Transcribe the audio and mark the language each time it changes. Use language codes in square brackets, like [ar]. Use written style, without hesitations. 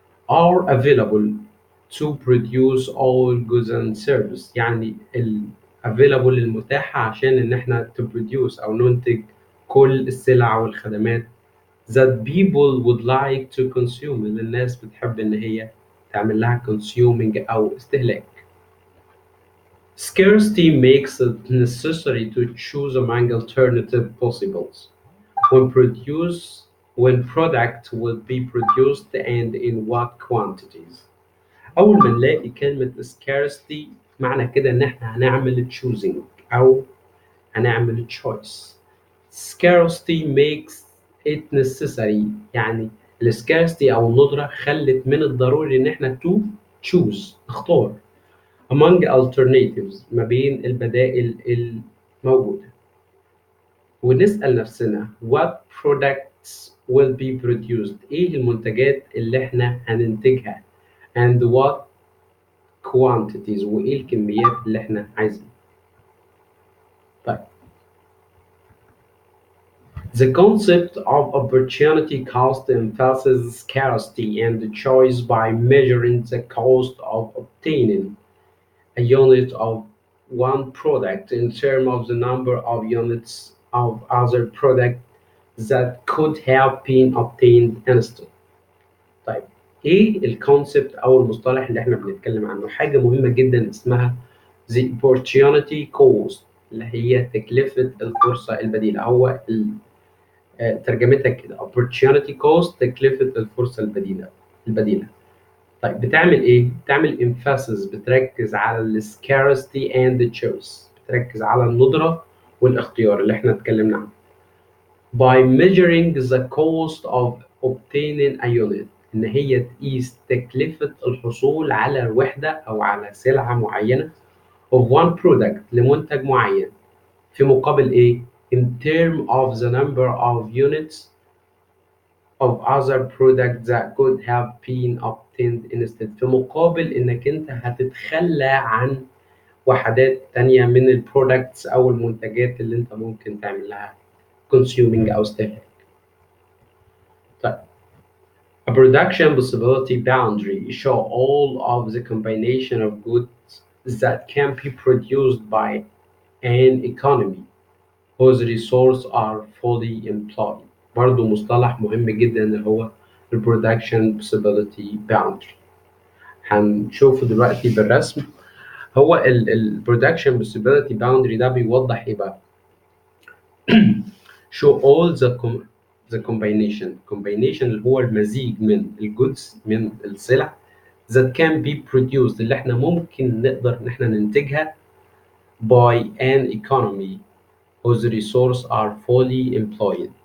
[en] are available to produce all goods and services، [ar] يعني ال available المتاحة عشان إن إحنا [en] to produce [ar] أو ننتج كل السلع والخدمات [en] that people would like to consume، [ar] اللي الناس بتحب إن هي تعمل لها consuming أو استهلاك. [en] Scarcity makes it necessary to choose among alternative possibles when when product will be produced and in what quantities. [ar] أول ما نلاقي كلمة scarcity معنى كده إن إحنا هنعمل choosing أو هنعمل choice. [en] Scarcity makes it necessary، [ar] يعني ال scarcity أو الندرة خلت من الضروري إن إحنا [en] to choose، [ar] نختار [en] among alternatives، [ar] ما بين البدائل الموجودة، ونسأل نفسنا [en] what products will be produced، [ar] إيه المنتجات اللي إحنا هننتجها [en] and what quantities، [ar] وإيه الكميات اللي إحنا عايزينها. طيب [en] the concept of opportunity cost emphasizes scarcity and choice by measuring the cost of obtaining a unit of one product in terms of the number of units of other product that could have been obtained instantly. [ar] طيب ايه الكونسبت او المصطلح اللي احنا بنتكلم عنه؟ حاجه مهمه جدا اسمها the opportunity cost، اللي هي تكلفه الفرصه البديله. هو ترجمتها كده opportunity cost، تكلفه الفرصه البديله. طيب بتعمل ايه؟ بتعمل emphasis، بتركز على ال [en] scarcity and the choice، [ar] بتركز على الندره والاختيار اللي احنا اتكلمنا عنه. [en] by measuring the cost of obtaining a unit، [ar] إن هي تقيس تكلفة الحصول على وحدة أو على سلعة معينة [en] of one product، [ar] لمنتج معين، في مقابل إيه؟ [en] in terms of the number of units of other products that could have been obtained instead، [ar] في مقابل إنك أنت هتتخلى عن وحدات تانية من البرودكتس أو المنتجات اللي أنت ممكن تعمل لها consuming أو استهلاك. طيب [en] a production possibility boundary show all of the combination of goods that can be produced by an economy whose resources are fully employed. [ar] برضو مصطلح مهم جدا اللي هو ال production possibility boundary، هنشوفه دلوقتي بالرسم. هو ال production possibility boundary ده بيوضح ايه بقى؟ [en] show all the combination [ar] اللي هو المزيج من الجودز من السلع [en] that can be produced [ar] اللي احنا ممكن نقدر ان احنا ننتجها [en] by an economy whose resources are fully employed.